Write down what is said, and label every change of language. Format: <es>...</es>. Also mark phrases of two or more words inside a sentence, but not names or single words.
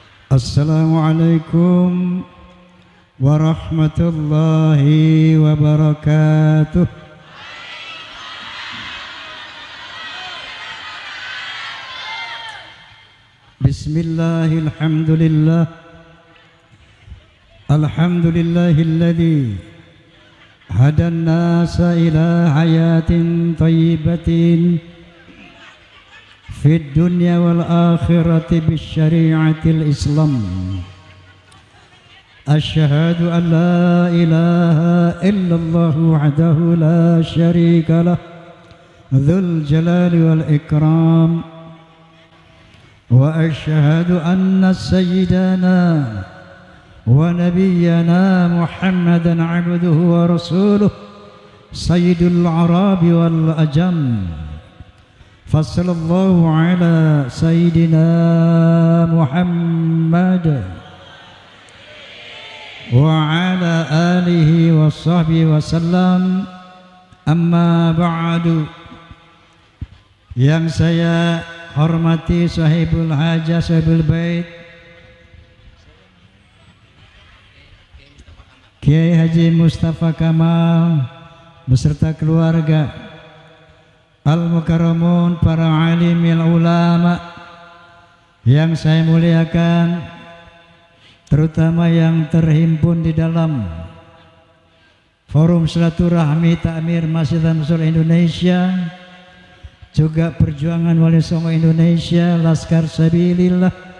<ar>السلام عليكم ورحمة الله وبركاته. Bismillahirrahmanirrahim. الحمد لله الذي هدى الناس إلى حياة طيبة في الدنيا والآخرة بشريعة الإسلام. أشهد أن لا إله إلا الله وحده لا شريك له ذو الجلال والإكرام. وأشهد أن سيدنا ونبينا محمدا عبده ورسوله سيد العرب والعجم. فصلى الله على سيدنا محمد وعلى آله وصحبه وسلم. أما بعد.</ar> <id>Yang saya hormati</id> <ar>صاحب الحاجة, صاحب البيت</ar> <id>Kiai Haji Mustafa Kamal beserta keluarga, Al-Mukarramun, para</id> <ar>عالم العلماء</ar> <id>yang saya muliakan, terutama yang terhimpun di dalam Forum Silaturahmi Takmir Masjid Ansor Indonesia, juga Perjuangan Wali Songo Indonesia, Laskar Sabilillah,</id>